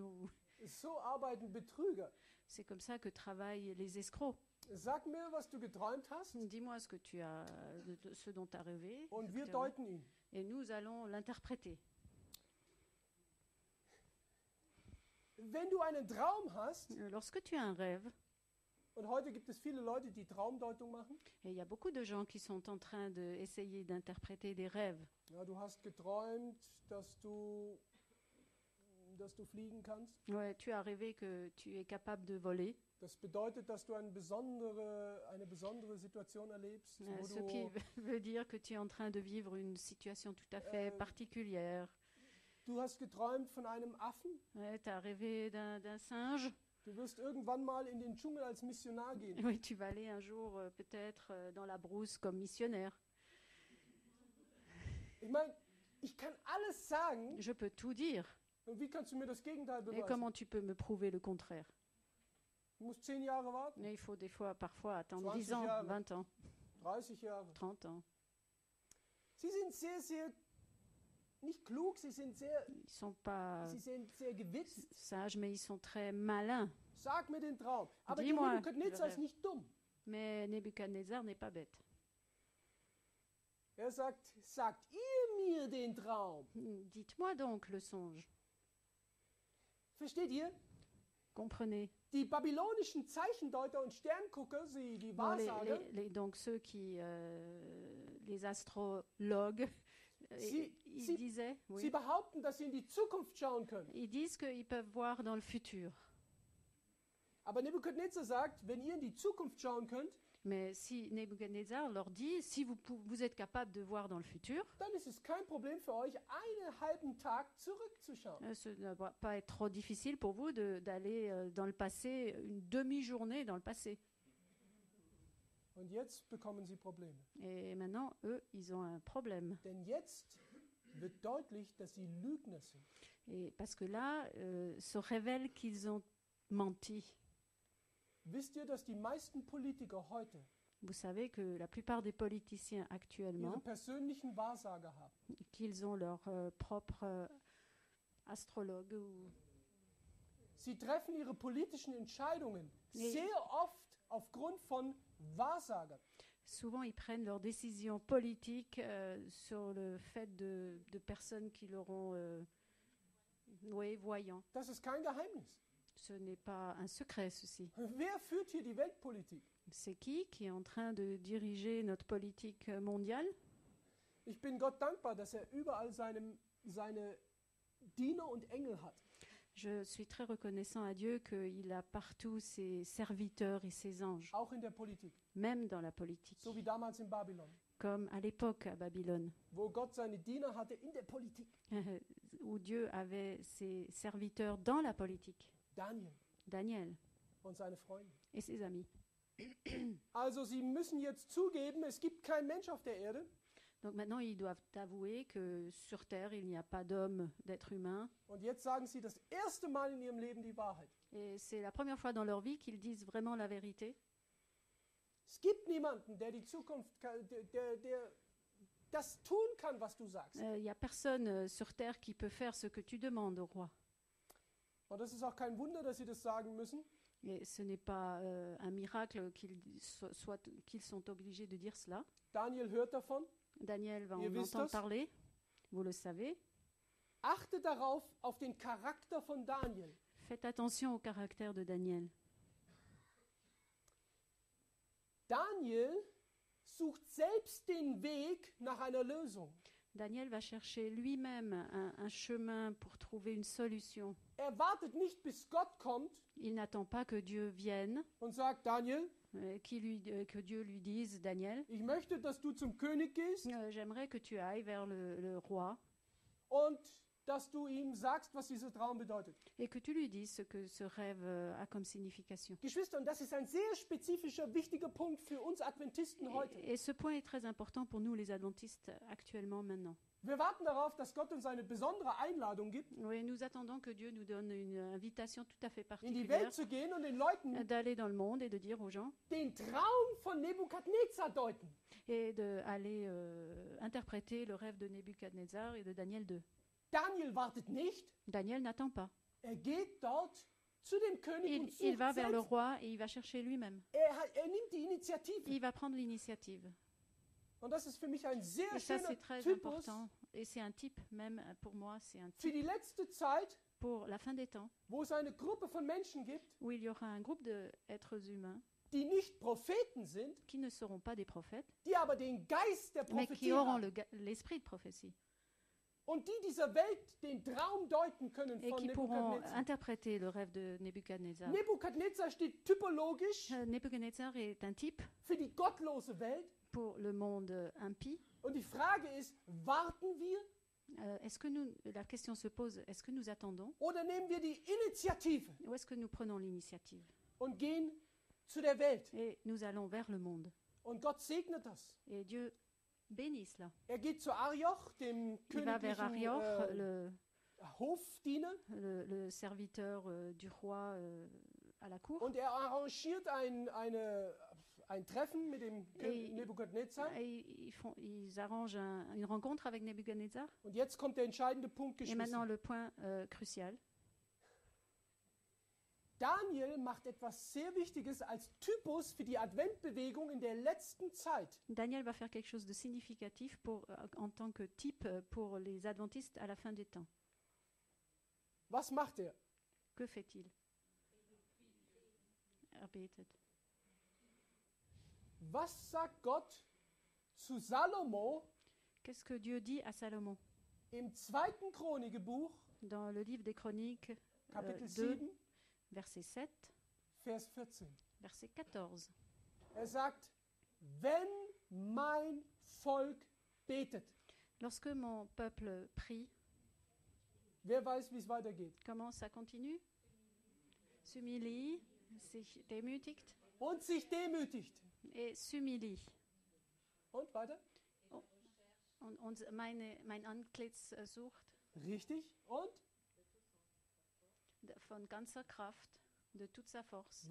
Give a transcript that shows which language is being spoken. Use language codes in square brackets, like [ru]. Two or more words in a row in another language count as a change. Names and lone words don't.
[de] So arbeiten Betrüger. [fr] C'est comme ça que travaillent les escrocs. [de] Sag mir, was du geträumt hast, [fr] Dis-moi ce dont tu as rêvé, [de] und wir deuten ihn. [fr] et nous allons l'interpréter. [de] Wenn du einen Traum hast, [fr] Lorsque tu as un rêve, [de] und heute gibt es viele Leute, die Traumdeutung machen. [fr] et il y a beaucoup de gens qui sont en train d'essayer d'interpréter des rêves. [de] Ja, du hast geträumt, dass du fliegen kannst. [fr] Ouais, tu as rêvé que tu es capable de voler, [de] Das bedeutet, dass du eine besondere Situation erlebst, wo [fr] ce qui veut dire que tu es en train de vivre une situation tout à fait particulière. [de] du hast geträumt von einem Affen. [fr] Ouais, tu as rêvé d'un singe. [de] Du wirst irgendwann mal in den Dschungel als Missionar gehen. [fr] Oui, tu vas aller un jour peut-être dans la brousse comme missionnaire. [de] Ich meine, ich kann alles sagen, [fr] Je peux tout dire. [de] und wie kannst du mir das Gegenteil [fr] Et [de] beweisen? [fr] comment tu peux me prouver le contraire? [de] Du musst 10 Jahre warten, [fr] Mais il faut parfois attendre [de] 20 [fr] 10 ans, [de] Jahre. [fr] 20 ans, [de] 30 Jahre. [fr] 30 ans. [de] Sie sind sehr, nicht klug, sie sind sehr gewitzt. [fr] Sages, mais ils sont très malins. [de] Sag mir den Traum. Aber [fr] Dis-moi [de] Nebukadnezar [fr] le [de] ist nicht dumm. [fr] Mais Nebuchadnezzar n'est pas bête. [de] Er sagt, sagt ihr mir den Traum. [fr] Dites-moi donc le songe. [de] Versteht ihr? [fr] Comprenez. [de] Die babylonischen Zeichendeuter und Sterngucker, die [fr] Bon, [de] Wahrsager, [fr] donc ceux qui, les astrologues, [de] Sie [fr] ils disaient, oui, [de] sie behaupten, dass sie in die Zukunft schauen können. [fr] ils disent qu'ils peuvent voir dans le futur. [de] Aber Nebukadnezar sagt, wenn ihr in die Zukunft schauen könnt, [fr] Mais si Nebuchadnezzar leur dit, si vous êtes capable de voir dans le futur, [de] dann ist es kein Problem für euch, einen halben Tag zurückzuschauen. [fr] ce ne va pas être trop difficile pour vous d'aller dans le passé, une demi-journée dans le passé. [de] Und jetzt bekommen sie Probleme. [fr] Et maintenant, eux, ils ont un problème. [de] Denn jetzt wird deutlich, dass sie Lügner sind. [fr] Et parce que là, se révèle qu'ils ont menti. [de] Wisst ihr, dass die meisten Politiker heute [fr] Vous savez que la plupart des politiciens [de] ihre [fr] actuellement, [de] persönlichen Wahrsager haben? [fr] qu'ils ont leur propre astrologue. Ou... [de] Sie treffen ihre politischen Entscheidungen Nee. sehr oft aufgrund von Wahrsagern. [fr] Souvent, ils prennent leurs décisions politiques sur le fait de personnes qui leur ont... oui, voyants. [de] Das ist kein Geheimnis. [fr] Ce n'est pas un secret, ceci. [de] Wer führt hier die Weltpolitik? [fr] C'est qui est en train de diriger notre politique mondiale? [de] Ich bin Gott dankbar, dass er überall seine Diener und Engel hat. [fr] Je suis très reconnaissant à Dieu qu'il a partout ses serviteurs et ses anges, [de] Auch in der Politik. [fr] même dans la politique, [de] So wie damals in Babylon, [fr] comme à l'époque à Babylone, [de] wo Gott seine Diener hatte in der Politik. [fr] où Dieu avait ses serviteurs dans la politique, [de] Daniel [fr] Daniel [de] und seine Freunde. [fr] et ses amis. [de] Also sie müssen jetzt zugeben, es gibt keinen Mensch auf der Erde, [fr] Donc maintenant, ils doivent avouer que sur Terre, il n'y a pas d'homme, d'être humain. [de] und jetzt sagen sie das erste Mal in ihrem Leben die Wahrheit. [fr] Et c'est la première fois dans leur vie qu'ils disent vraiment la vérité. [de] Es gibt niemanden, der die Zukunft, der das tun kann, was du sagst. [fr] Il n'y a personne sur Terre qui peut faire ce que tu demandes au roi. [de] Und das ist auch kein Wunder, dass sie das sagen müssen, [fr] Et ce n'est pas un miracle qu'ils sont obligés de dire cela. [de] Daniel hört davon. [fr] Daniel va [de] Ihr [fr] en [de] wisst [fr] entendre [de] das. [fr] parler, vous le savez. [de] Achte darauf, auf den Charakter von Daniel. [fr] Faites attention au caractère de Daniel. [de] Daniel sucht selbst den Weg nach einer Lösung. [fr] Daniel va chercher lui-même un chemin pour trouver une solution. [de] Er wartet nicht, bis Gott kommt [fr] Il n'attend pas que Dieu vienne, [de] und sagt, Daniel, [fr] que Dieu lui dise, [de] Daniel, ich möchte, dass du zum König gehst [fr] j'aimerais que tu ailles vers le roi [de] und dass du ihm sagst, was dieser Traum bedeutet. [fr] et que tu lui dises ce que ce rêve a comme signification. [de] Geschwister, und das ist ein sehr spezifischer, wichtiger Punkt für uns Adventisten heute. [fr] Et ce point est très important pour nous, les adventistes, actuellement, maintenant. [de] Wir warten darauf, dass Gott uns eine besondere Einladung gibt, [fr] Oui, nous attendons que Dieu nous donne une invitation tout à fait [de] in die [fr] particulière [de] Welt zu gehen und den Leuten [fr] d'aller dans le monde et de dire aux gens [de] den Traum von Nebukadnezar deuten. [fr] et d'aller interpréter le rêve de Nebuchadnezzar et de Daniel 2. [de] Daniel wartet nicht, [fr] Daniel n'attend pas. [de] er geht dort zu dem König und [fr] Il [de] sucht [fr] va vers le [de] selbst. [fr] roi et il va chercher lui-même. [de] Er nimmt die Initiative. [fr] Il va prendre l'initiative. [de] Und das ist für mich ein sehr [fr] Et ça, [de] schöner [fr] c'est très [de] Typus [fr] important. Et c'est un type, même pour moi, c'est un [de] für [fr] type [de] die letzte Zeit, [fr] pour la fin des temps, [de] wo es eine Gruppe von Menschen gibt, [fr] où il y aura un groupe d'êtres humains [de] die nicht Propheten sind, [fr] qui ne seront pas des prophètes, [de] die aber den Geist der [fr] mais [de] Prophetie [fr] qui auront [de] haben [fr] l'esprit de prophétie [de] und die dieser Welt den Traum deuten können [fr] et [de] von [fr] qui pourront [de] Nebukadnezar. [fr] interpréter le rêve de Nebuchadnezzar. [de] Nebukadnezar steht typologisch [fr] Nebuchadnezzar est un type [de] für die gottlose Welt. [fr] pour le monde impie. [de] Und die Frage ist, warten wir [fr] Est-ce que la question se pose, est-ce que nous attendons [de] oder nehmen wir die Initiative [fr] ou est-ce que nous prenons l'initiative [de] und gehen zu der Welt? [fr] et nous allons vers le monde? [de] Und Gott segnet das. [fr] Et Dieu bénit cela. [de] Er geht zu Arioch, dem [fr] Il va vers [de] königlichen [fr] Arioch, [de] Hofdiener, [fr] le serviteur du roi à la cour. [de] und er arrangiert ein Treffen mit dem [fr] Et- [de] Nebukadnezar. [fr] Et ils arrangent une rencontre avec Nebuchadnezzar. [de] Und jetzt kommt der entscheidende Punkt, [fr] Et maintenant, [de] Geschwister. [fr] le point crucial. [de] Daniel macht etwas sehr Wichtiges als Typus für die Adventbewegung in der letzten Zeit. [fr] Daniel va faire quelque chose de significatif en tant que type pour les adventistes à la fin des temps. [de] Was macht er? [fr] Que fait-il? [de] Er betet. Was sagt Gott zu Salomo [fr] Qu'est-ce que Dieu dit à Salomon [de] im 2. Chronikerbuch, [fr] dans le livre des Chroniques [de] Kapitel 2, 7, [fr] verset 7, [de] Vers 14? [fr] verset 14? [de] Er sagt, wenn mein Volk betet. [fr] Lorsque mon peuple prie, [de] Wer weiß, wie es weitergeht? [fr] comment ça continue? S'humilie, [de] sich demütigt Und sich demütigt. et s'humilie. Und weiter? Und mein Antlitz sucht Richtig. Und von ganzer Kraft, [fr] de toute sa force.